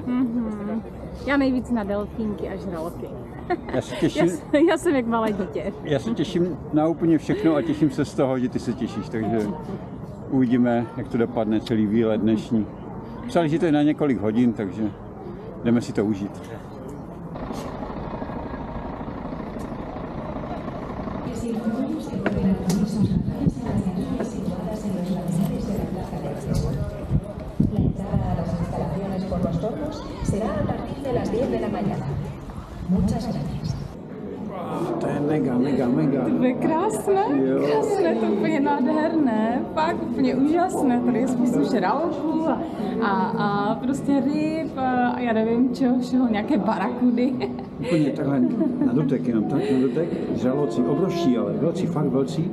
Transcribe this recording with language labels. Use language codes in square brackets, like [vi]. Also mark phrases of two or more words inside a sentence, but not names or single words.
[cs] Já nejvíc na delfínky a žraloky. Já se těším, Já jsem jak malé dítě. já se těším na úplně všechno a těším se z toho, že ty se těšíš, takže uvidíme, jak to dopadne celý výlet dnešní. Psali, že to je na několik hodin, takže jdeme si to užít. [es] La entrada a las instalaciones por los tornos será a partir de las 10 de la mañana. Muchas gracias. [cs] To je mega. To je krásné, krásné, to je úplně nádherné, fakt úplně úžasné. Tady je spoustu žraloků a prostě ryb a já nevím čeho všeho, nějaké barakudy. Úplně takhle na dotek, jenom tak na dotek, žraloci obrovští, ale velcí, fakt velcí.